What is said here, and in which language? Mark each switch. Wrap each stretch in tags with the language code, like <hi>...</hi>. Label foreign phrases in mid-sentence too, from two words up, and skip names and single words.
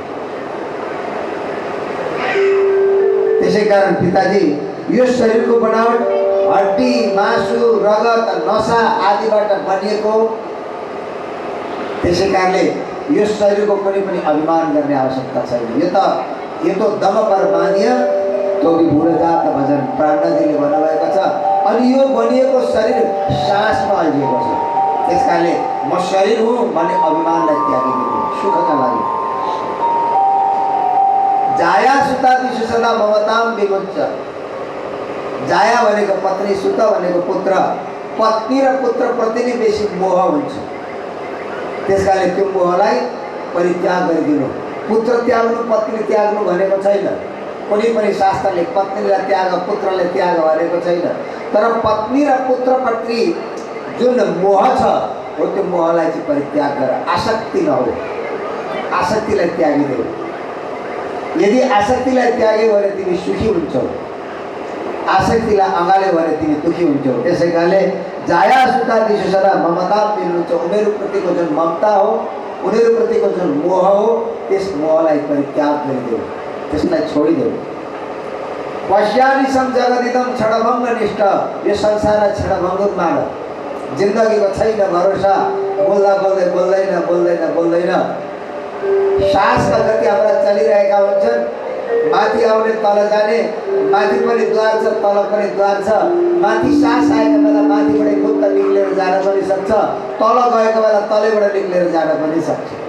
<ne>त्यसै कारण पिताजी यो शरीरको बनावट हड्डी, मासु, रगत, नसा आदिबाट बनिएको। त्यसै कारणले यो शरीरको कुनै पनि अभिमान गर्ने आवश्यकता छैन। यो त दम पर बाँधिय तो बुढो जात भजन प्राणजीले भन्नुभएको छ। अनि यो बनिएको शरीर सासमा अल्झिएको छ। त्यस कारणले म शरीर हुँ भन्ने अभिमानलाई त्यागिदिनु सुखका लागि।</ne> <sa>जाया सुता दिशु सदा ममताम विमुञ्च।</sa> <ne>जाया भनेको पत्नी, सुत भनेको पुत्र। पत्नी र पुत्र प्रति नै बेसी मोह हुन्छ। त्यस कारणले त्यो मोहलाई परित्याग गरिदिनु। पुत्र त्याग्नु, पत्नी त्याग्नु भनेको छैन। कुनै पनि शास्त्रले पत्नीलाई त्याग, पुत्रलाई त्याग भनेको छैन। तर पत्नी र पुत्रप्रति जुन मोह छ हो त्यो मोहलाई चाहिँ परित्याग गर। आसक्ति नहो, आसक्तिलाई त्यागिदेऊ। यदि आसक्तिलाई त्याग्यो भने तिमी सुखी हुन्छौ, आसक्तिलाई अँगाल्यो भने तिमी दुखी हुन्छौ। त्यसै कारणले जाया सुता दिशु सदा ममता मिल्नुहुन्छ। उनीहरूप्रतिको जुन ममता हो, उनीहरूप्रतिको जुन मोह हो, त्यस मोहलाई परित्याग गरिदेऊ, त्यसलाई छोडिदेऊ।</ne> <sa>पश्यामि सं जगदिदं क्षणभङ्ग निष्ठ।</sa> <ne>यो संसारलाई क्षणभङ्ग मान। जिन्दगीको छैन भरोसा, बोल्दा बोल्दै बोल्दैन। सासका गति हाम्रा चलिरहेका हुन्छन्, माथि आउने तल जाने, माथि पनि द्वार छ तल पनि द्वार छ। माथि सास आएको बेला माथिबाट खुट्टा निक्लेर जान पनि सक्छ, तल गएको बेला तलैबाट निक्लेर जान पनि सक्छ।</ne>